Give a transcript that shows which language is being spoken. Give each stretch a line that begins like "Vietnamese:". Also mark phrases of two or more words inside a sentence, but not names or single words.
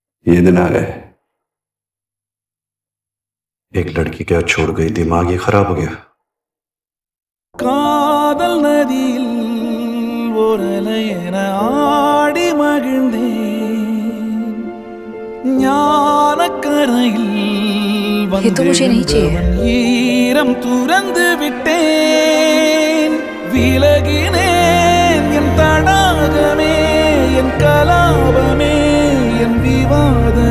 Hindi: ये दिन आ गए। एक लड़की क्या छोड़ गई, दिमाग ही खराब हो गया।
Tamil: காதல் நதியில் ஓரலையென ஆடி மகிழ்ந்தேன் ஞானக்கரையில்
Hindi: ये तो मुझे नहीं चाहिए।
Tamil: ஈரம் துறந்து விட்டேன் விலகினேன் என் தடாகமே என் கலாபமே என் விவாதமே